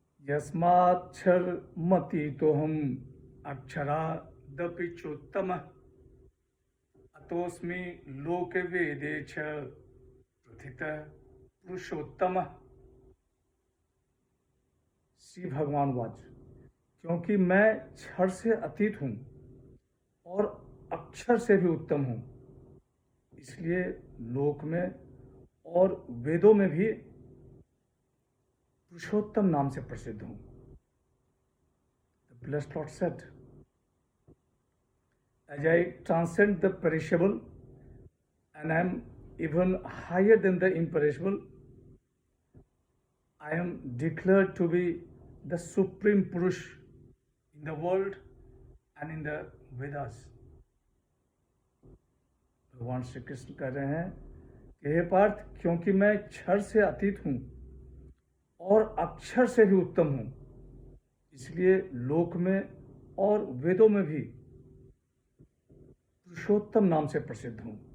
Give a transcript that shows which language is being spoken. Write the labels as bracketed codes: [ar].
[sa] यस्माक्षरमतीतोऽहम् अक्षरादपि चोत्तमः अतोऽस्मि लोके वेदे च प्रथितः पुरुषोत्तमः। [hi] श्री भगवान वाच, क्योंकि मैं क्षर से अतीत हूँ और अक्षर से भी उत्तम हूँ, इसलिए लोक में और वेदों में भी पुरुषोत्तम नाम से प्रसिद्ध हूँ। [en] The blessed Lord said, as I transcend the perishable and I am even higher than the imperishable, I am declared to be the supreme Purush in the world and in the Vedas. [hi] भगवान श्री कृष्ण कह रहे हैं कि हे पार्थ, क्योंकि मैं क्षर से अतीत हूँ और अक्षर से भी उत्तम हूँ, इसलिए लोक में और वेदों में भी पुरुषोत्तम नाम से प्रसिद्ध हूँ।